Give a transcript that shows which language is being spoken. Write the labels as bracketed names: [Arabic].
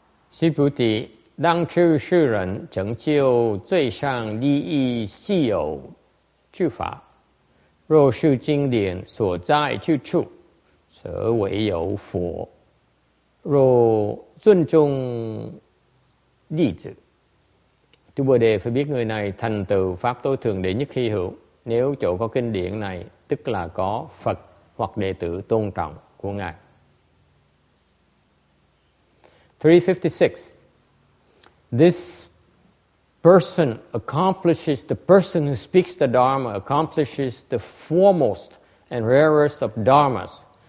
[Chinese] Subhuti, 当知世人成就最上利益稀有之法，若是经典所在之处，则为有佛。若尊重弟子, [Vietnamese] Tu Bồ Đề phải biết người này thành tựu pháp tối thượng đệ nhất hy hữu. Nếu chỗ có kinh điển này, tức là có Phật hoặc đệ tử tôn trọng của Ngài. 356. [English] This person accomplishes, the person who speaks the Dharma accomplishes the foremost and rarest of Dharmas.